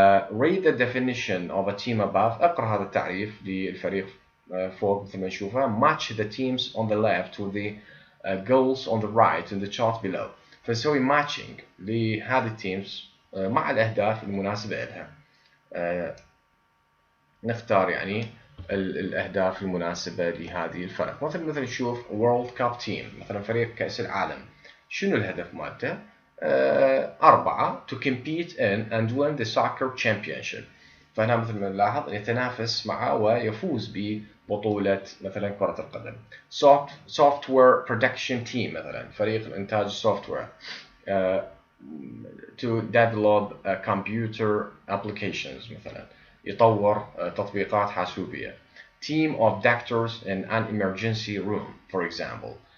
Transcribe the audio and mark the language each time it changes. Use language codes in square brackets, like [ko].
[en] read the definition of a team above. [ar] اقرأ هذا التعريف للفريق فوق مثل ما نشوفها. [en] match the teams on the left with the goals on the right in the chart below. [ar] فنسوي matching لهذه التيمز مع الأهداف المناسبة لها. نختار يعني الأهداف المناسبة لهذه الفرق. مثلا نشوف World Cup Team، مثلا فريق كأس العالم، شنو الهدف مالته؟ 4 [en] to compete in and win the soccer championship. [ar] فهنا مثل ما نلاحظ يتنافس مع ويفوز ببطولة مثلا كرة القدم. [en] software production team، [ar] مثلا فريق الإنتاج السوفتوير، [en] to develop computer applications، [ar] مثلا يطور تطبيقات حاسوبية. [en] team of doctors in an emergency room for example.